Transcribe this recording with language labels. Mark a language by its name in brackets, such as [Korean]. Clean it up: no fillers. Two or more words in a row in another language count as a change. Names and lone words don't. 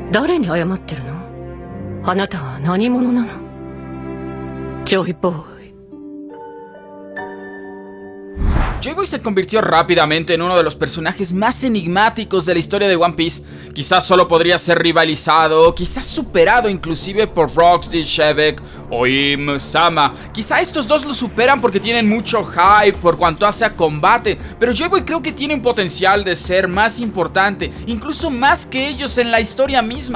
[Japanese] 誰に謝ってるの？あなたは何者なの？ジョイボーイ。 [Spanish] Joy Boy se convirtió rápidamente en uno de los personajes más enigmáticos de la historia de One Piece. Quizás solo podría ser rivalizado, quizás superado inclusive por Rocksteady, Shebek o Im-sama. Quizá estos dos lo superan porque tienen mucho hype por cuanto hace a combate, pero Joy Boy creo que tiene un potencial de ser más importante, incluso más que ellos en la historia misma.